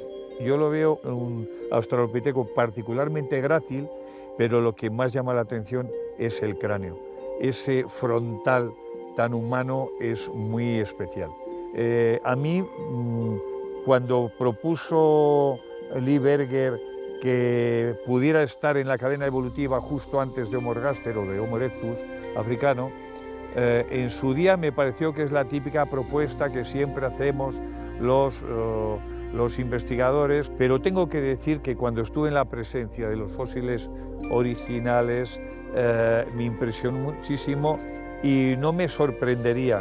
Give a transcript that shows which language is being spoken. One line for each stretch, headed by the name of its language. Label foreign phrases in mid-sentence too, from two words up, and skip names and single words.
Spanish: Yo lo veo un Australopithecus particularmente grácil, pero lo que más llama la atención es el cráneo. Ese frontal tan humano es muy especial. A mí, cuando propuso Lee Berger que pudiera estar en la cadena evolutiva justo antes de Homo ergaster o de Homo erectus africano, en su día me pareció que es la típica propuesta que siempre hacemos los investigadores, pero tengo que decir que cuando estuve en la presencia de los fósiles originales me impresionó muchísimo y no me sorprendería.